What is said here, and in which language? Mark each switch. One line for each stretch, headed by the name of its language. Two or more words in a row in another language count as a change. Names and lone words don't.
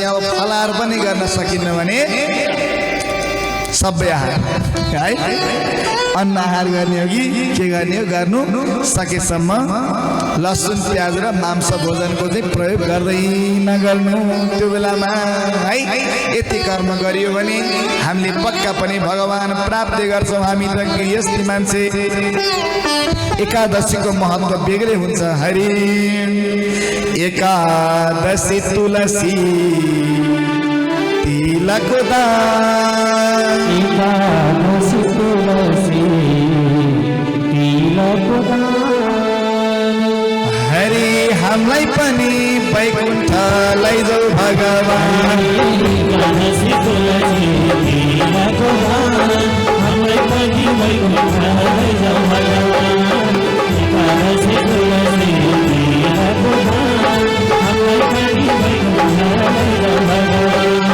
Nepali: अब फलाहार पनि गर्न सकिन्न भने सबै आहार है, अन्न आहार गर्ने हो कि के गर्ने हो, गर्नु सकेसम्म लसुन प्याज र मांस भोजनको चाहिँ प्रयोग गर्दै नगर्नु त्यो बेलामा है। यति कर्म गरियो भने हामीले पक्का पनि भगवान प्राप्त गर्छौँ। हामी त गृहस्थी मान्छे, एकादशीको महत्त्व बेग्लै हुन्छ। हरि एकादशी तुलसी तिलक दान, एकादशी तुलसी तिलक दान, हरि हामीलाई पनि वैकुण्ठ लैजाऊ भगवान। एकादशी तुलसी तिलक दान, हामीलाई पनि वैकुण्ठ लैजाऊ भगवान। एकादशी तुलसी तिलक दान, हामीलाई पनि वैकुण्ठ लैजाऊ भगवान।